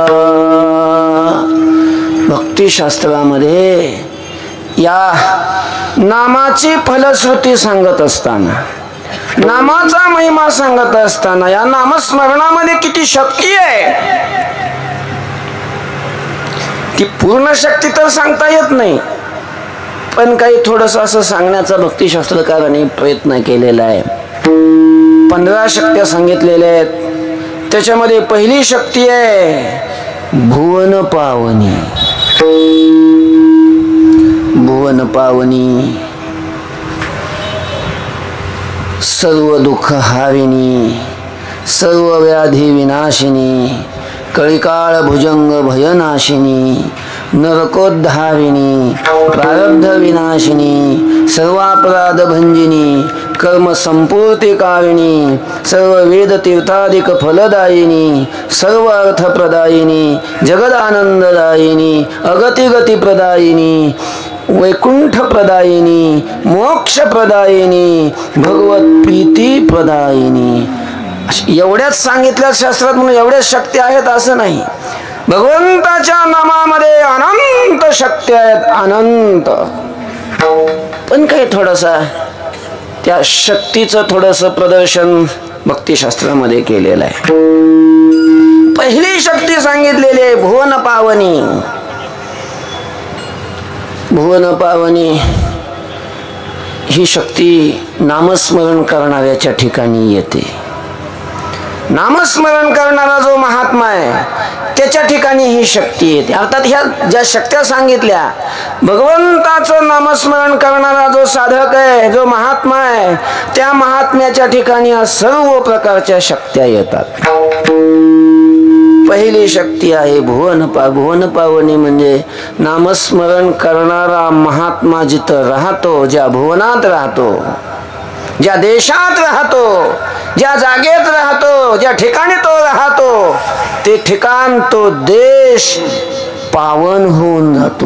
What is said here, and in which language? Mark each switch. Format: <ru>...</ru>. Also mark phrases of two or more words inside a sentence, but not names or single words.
<mr>भक्तिशास्त्रामध्ये या नामाची फलश्रुती सांगत असताना, नामाचा महिमा सांगत असताना, या नामस्मरणामध्ये किती शक्ती आहे ती पूर्ण शक्ती तर सांगता येत नाही, पण काही थोडस असं सांगण्याचा भक्तिशास्त्रकारांनी प्रयत्न केलेला आहे. 15 शक्त्या सांगितलेल्या आहेत. त्याच्यामध्ये पहिली शक्ती आहे भुवन पावनी. भुवन पावनी, सर्व दुःख हारिणी, सर्व व्याधी विनाशिनी, कळिकाळ भुजंग भयनाशिनी, नरकोद्धारिणी, प्रारब्ध विनाशिनी, सर्वापराध भंजिनी, कर्म संपूर्तिकारिणी, सर्व वेद तीर्थाधिक फलदायिनी, सर्व अर्थप्रदायिनी, जगदानंददायिनी, अगतिगती प्रदायिनी, वैकुंठ प्रदायिनी, मोक्ष प्रदायिनी, भगवत प्रीती प्रदायिनी. एवढ्याच सांगितल्या शास्त्रात म्हणून एवढ्याच शक्ती आहेत असं नाही. भगवंताच्या नामामध्ये अनंत शक्ती आहेत, अनंत. पण काही थोडासा त्या शक्तीचं थोडंसं प्रदर्शन भक्तिशास्त्रामध्ये केलेलं आहे. पहिली शक्ती सांगितलेली आहे भुवन पावनी. भुवन पावनी ही शक्ती नामस्मरण करणाऱ्याच्या ठिकाणी येते. नामस्मरण करणारा जो महात्मा आहे त्याच्या ठिकाणी ही शक्ती येते. अर्थात ह्या ज्या शक्त्या सांगितल्या, भगवंताचं नामस्मरण करणारा जो साधक आहे, जो महात्मा आहे, त्या महात्म्याच्या ठिकाणी सर्व प्रकारच्या शक्त्या येतात. पहिली शक्ती आहे भुवन पावनी, म्हणजे नामस्मरण करणारा महात्मा जिथं राहतो, ज्या भुवनात राहतो, ज्या देशात राहतो, ज्या जागेत राहतो, ज्या ठिकाणी तो राहतो, ते ठिकाण, तो देश पावन होऊन जातो.</mr>